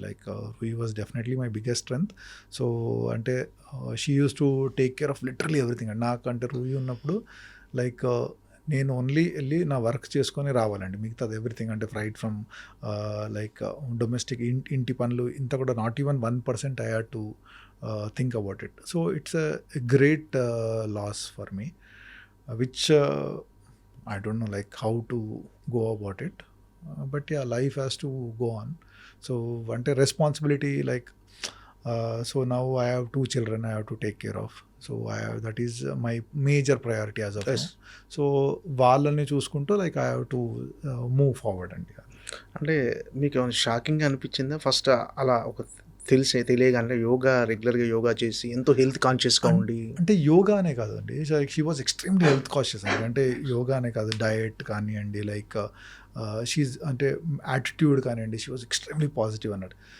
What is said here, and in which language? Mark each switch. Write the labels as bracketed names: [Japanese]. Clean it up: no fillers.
[English] Like he was definitely my biggest strength. So అంటే she used to take care of literally everything అండి. [Telugu] నాకంటే రూహి ఉన్నప్పుడు [English] like [Telugu] నేను [English] only [Telugu] వెళ్ళి నా [English] work [Telugu] చేసుకొని రావాలండి, మిగతాది [English] everything అంటే freight from like domestic [Telugu] ఇంటి పనులు ఇంత కూడా [English] Not even 1% I had to think about it. So it's a great loss for me, which I don't know like how to go about it, but yeah, life has to go on. So ante responsibility like so now I have 2 children I have to take care of. So that is my major priority as of now. So [Telugu] వాళ్ళని చూసుకుంటూ [English] like I have to move forward అండి. [Telugu] అంటే మీకు ఏమైనా shocking అనిపించిందా first అలా ఒక తెలియగానే యోగా రెగ్యులర్గా యోగా చేసి ఎంతో హెల్త్ కాన్షియస్గా ఉండి? అంటే యోగా అనే కాదండి, [English] She was extremely health conscious అండి. [Telugu] అంటే యోగా అనే కాదు, [English] diet [Telugu] కానివ్వండి, [English] like she's అంటే attitude కానివ్వండి, she was extremely positive [Telugu] అన్నట్టు.